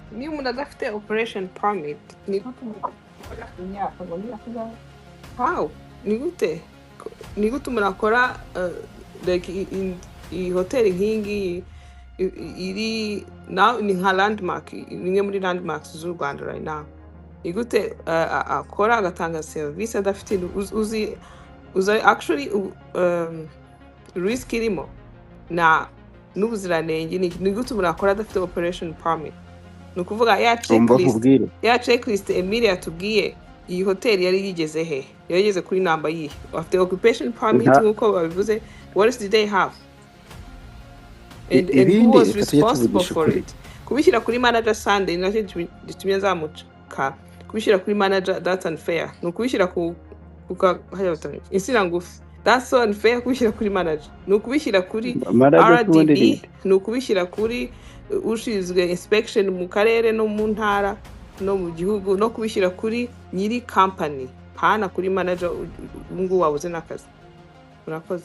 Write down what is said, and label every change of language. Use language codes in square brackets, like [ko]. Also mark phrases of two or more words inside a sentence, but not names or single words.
[rw] Niba umuntu adafite [en] operation permit [rw] ni gute imyaka ngo niyakuza how ni gute umuntu akora like iyi hoteli nk'ingi iri now ni nka landmark, imwe muri landmarks z'u Rwanda [en] right now. [rw] Ni gute akora agatanga service adafite uzi [en] actually risk [rw] irimo na n'ubuziranenge. Ni gute umuntu akora adafite [en] operation permit? [rw] Ni ukuvuga ya checklist Emilia yatubwiye, iyi hoteli yari yigeze he? Yageze kuri namba yihe? Afite [en] occupation permit [rw] nk'uko babivuze. [en] What else did they have? And who was responsible for it? [rw] Kubishyira kuri manager Sunday nacyo gitumye nzamuka. Kubishyira kuri manager, [en] that's unfair. [rw] Ni ukubishyira ku insina ngufi. [en] That's so unfair [rw] kubishyira kuri manager. Ni ukubishyira kuri RDB, ni ukubishyira kuri ushinzwe inspection mu karere no mu ntara no mu gihugu, no kubishyira kuri nyiri company, hana kuri manager ngo wabuze n'akazi. Murakoze.